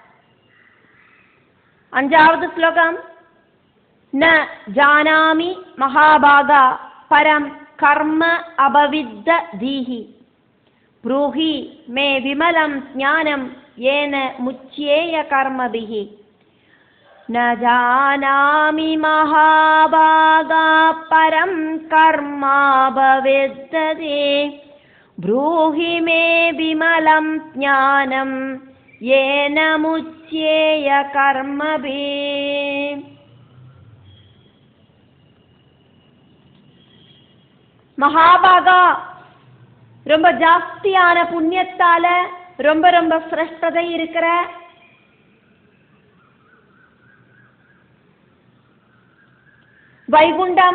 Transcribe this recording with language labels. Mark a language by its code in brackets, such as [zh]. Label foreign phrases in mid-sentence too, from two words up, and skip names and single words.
[ta] 5வது ஸ்லோகம். [sa] न जानामि महाभाग परं कर्म अपविद्ध धीः ब्रूहि मे विमलं ज्ञानं येन मुच्येय कर्मभिः. न जानामि महाभागा परं कर्मा भवेद्दते ब्रूहि मे विमलं ज्ञानं येन मुच्येय कर्मभिः. [ta] மகாபாகா ரொம்ப ஜாஸ்தியான புண்ணியத்தால ரொம்ப ரொம்ப சிரேஷ்டதை இருக்கிற வைகுண்டம்,